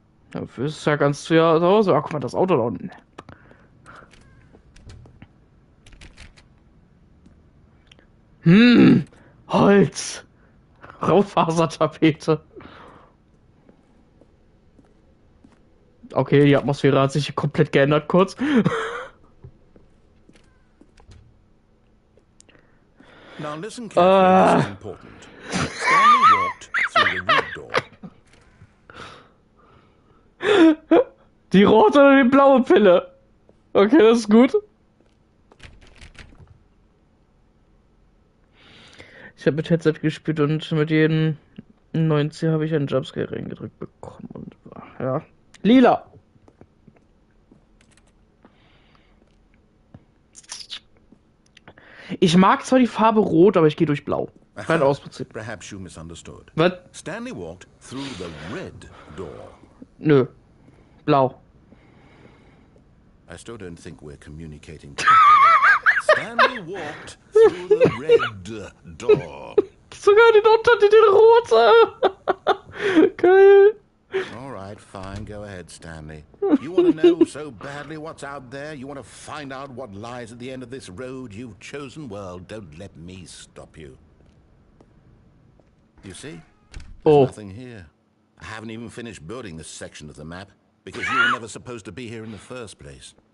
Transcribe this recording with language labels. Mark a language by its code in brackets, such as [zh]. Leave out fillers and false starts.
[de] Dafür ist es ja ganz zu Hause. Ach, guck mal, das Auto da unten. Holz. Raufasertapete. Okay, die Atmosphäre hat sich komplett geändert kurz. [en] Now listen carefully, this is important. Stanley walked through the red door. [de] Die rote oder die blaue Pille? Okay, das ist gut. Ich habe mit Headset gespielt und mit jedem 90 habe ich einen Jumpscare reingedrückt bekommen. Und ja. Lila! Ich mag zwar die Farbe Rot, aber ich gehe durch Blau. Rein aus Prinzip. [en] Perhaps you misunderstood. [de] Was? [en] Stanley walked through the red door. [de] Nö. Blau. [en] I still don't think we're communicating properly. Stanley walked through the red door. [de] Sogar den Untertitel Rot. Geil. [en] All right, fine. Go ahead, Stanley. You want to know so badly what's out there? You want to find out what lies at the end of this road you've chosen? Well, don't let me stop you. You see? There's nothing here. I haven't even finished building this section of the map because you were never supposed to be here in the first place.